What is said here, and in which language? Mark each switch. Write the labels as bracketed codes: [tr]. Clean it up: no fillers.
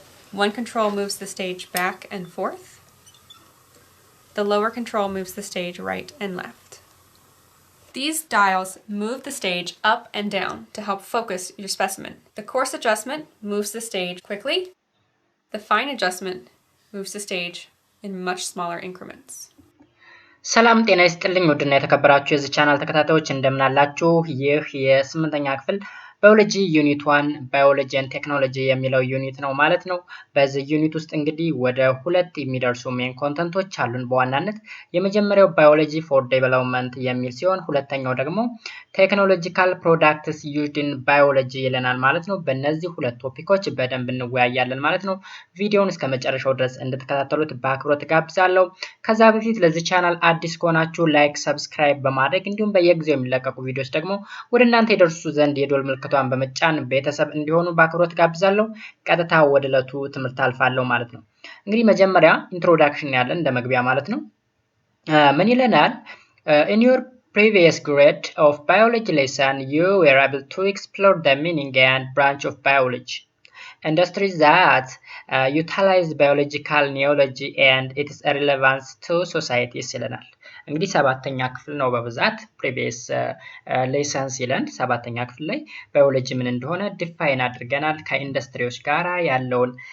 [en] One control moves the stage back and forth. The lower control moves the stage right and left. These dials move the stage up and down to help focus your specimen. The coarse adjustment moves the stage quickly. The fine adjustment moves the stage in much smaller increments. [am] ሰላም ጤና ይስጥልኝ ውድና የተከበራችሁ የዚህ ቻናል ተከታታዮች እንደምን አላችሁ? ይህ የ8ኛ ክፍል ባዮሎጂ ዩኒት 1 ባዮሎጂ ኤንድ ቴክኖሎጂ የሚለው ዩኒት ነው ማለት ነው። በዚህ ዩኒት ውስጥ እንግዲህ ወደ 2 የሚደርሱ ሜን ኮንተንቶች አሉን በዋናነት። የመጀመሪያው ባዮሎጂ ፎር ዴቨሎፕመንት የሚል ሲሆን ሁለተኛው ደግሞ ቴክኖሎጂካል ፕሮዳክትስ ዩዝድ ኢን ባዮሎጂ ይለናል ማለት ነው። በእነዚህ ሁለት ቶፒኮች በደንብ እንወያያለን ማለት ነው። ቪዲዮውን እስከ መጨረሻው ድረስ እንድትከታተሉት በአክብሮት ጋብዛለሁ። ከዛ በፊት ለዚህ ቻናል አዲስ ከሆናችሁ ላይክ፣ ሰብስክራይብ በማድረግ እንዲሁም በየጊዜው የሚለቀቁ ቪዲዮዎች ደግሞ ወደ እናንተ ይደርሱ ዘንድ የደወል ምልክቷን በመጫን ቤተሰብ እንዲሆኑ በአክብሮት ጋብዛለሁ። ቀጥታ ወደ ዕለቱ ትምህርት አልፋለሁ ማለት ነው። እንግዲህ መጀመሪያ ኢንትሮዳክሽን ያለን እንደ መግቢያ ማለት ነው። ምን ይለናል? [en] in your previous grade of biology lesson you were able to explore the meaning and branch of biology, industries that utilize biological knowledge and its relevance to society [am] ይለናል። እንግዲህ 7ኛ ክፍል ነው በብዛት ፕሪቪየስ ሌሰንስ ይለን 7ኛ ክፍል ላይ ባዮሎጂ ምን እንደሆነ ዲፋይን አድርገናል። ከኢንዱስትሪዎች ጋራ ያለውን